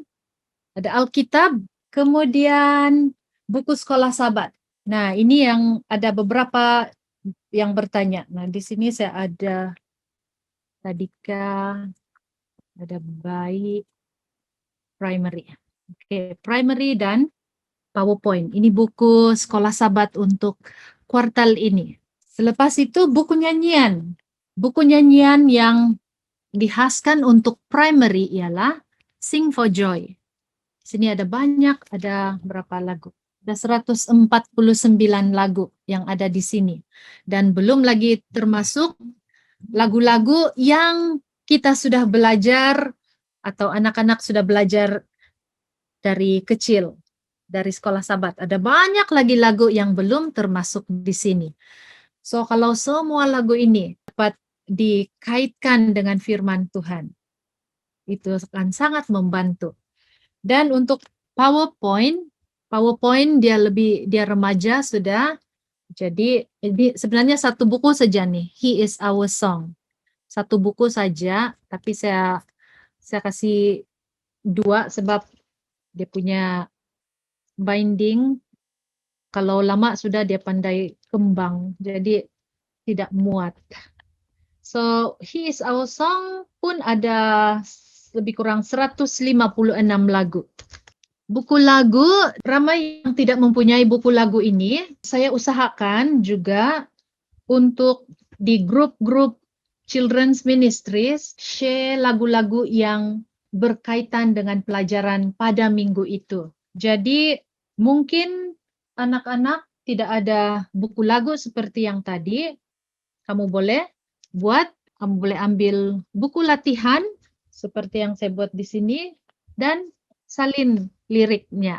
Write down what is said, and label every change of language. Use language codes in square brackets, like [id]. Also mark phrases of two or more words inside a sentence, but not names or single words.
[ms] Ada Alkitab, kemudian buku sekolah Sabat. Nah, ini yang ada beberapa yang bertanya. Nah, di sini saya ada Tadika, ada Bayi, Primary. Oke, Primary dan PowerPoint. Ini buku sekolah Sabat untuk kuartal ini. Selepas itu buku nyanyian. Buku nyanyian yang dihaskan untuk primary ialah Sing for Joy. Sini ada banyak, ada berapa lagu? Ada 149 lagu yang ada di sini. Dan belum lagi termasuk lagu-lagu yang kita sudah belajar atau anak-anak sudah belajar dari kecil, dari sekolah Sabat. Ada banyak lagi lagu yang belum termasuk di sini. So, kalau semua lagu ini dapat dikaitkan dengan firman Tuhan, itu akan sangat membantu. Dan untuk PowerPoint dia remaja sudah. Jadi ini sebenarnya satu buku saja nih, He is Our Song. Satu buku saja, tapi saya kasih 2 sebab dia punya binding. Kalau lama sudah dia pandai kembang, jadi tidak muat. So, He is Our Song pun ada lebih kurang 156 lagu. Buku lagu, ramai yang tidak mempunyai buku lagu ini, saya usahakan juga untuk di grup-grup Children's Ministries, share lagu-lagu yang berkaitan dengan pelajaran pada minggu itu. Jadi, mungkin anak-anak tidak ada buku lagu seperti yang tadi, kamu boleh ambil buku latihan, seperti yang saya buat di sini, dan salin liriknya.